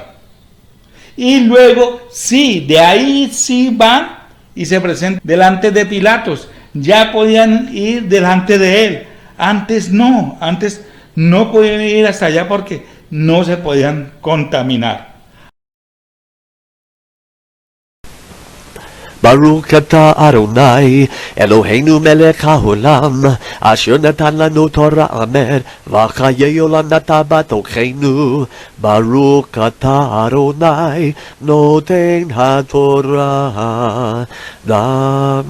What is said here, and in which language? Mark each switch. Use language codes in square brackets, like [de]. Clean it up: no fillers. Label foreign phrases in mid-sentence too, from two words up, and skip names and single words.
[es] Y luego, sí, de ahí sí van y se presentan delante de Pilatos. Ya podían ir delante de él. Antes no podían ir hasta allá porque no se podían contaminar. [he] ברוך אתה אדוני, אלוהינו מלך העולם, אשר נתן לנו תורה אמן, וחיי עולם נתן בתוכנו. ברוך אתה אדוני, נותן התורה.